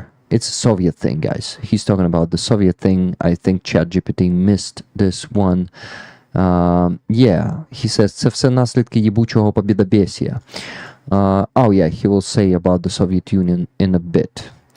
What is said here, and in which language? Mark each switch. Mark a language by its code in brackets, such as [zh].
[en] It's a Soviet thing, guys. He's talking about the Soviet thing. I think ChatGPT missed this one. Yeah, he says, [uk] це все наслідки єбучого побєдобєсія. [en] Oh yeah, he will say about the Soviet Union in a bit.